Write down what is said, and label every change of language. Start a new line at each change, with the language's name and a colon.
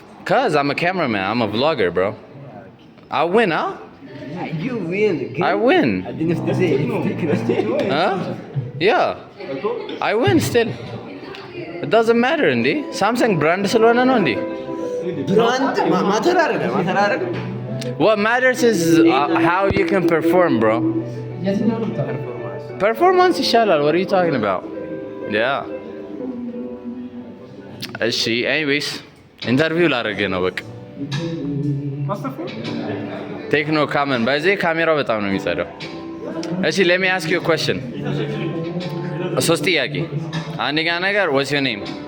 English: Cause I'm a cameraman, I'm a vlogger, bro. I win, huh? You win. I win. I didn't have to say it. Huh? Yeah. I win still. It doesn't matter, Andy.
Amharic: Samsung brand ስለሆነ ነው እንዴ?
English: Brand matter አረጋ. What matters is how you can perform, bro. Performance
Amharic: ይሻላል.
English: What are you talking about? Yeah.
Amharic: እሺ anyways ኢንተርቪው ላደርግ ነው በቃ ቴክኖ ካመን በዚህ ካሜራው በጣም ነው የሚጸዳው። እሺ
English: let me ask you a question
Amharic: 3 ጥያቄ። አንደኛ ነገር
English: what's your name?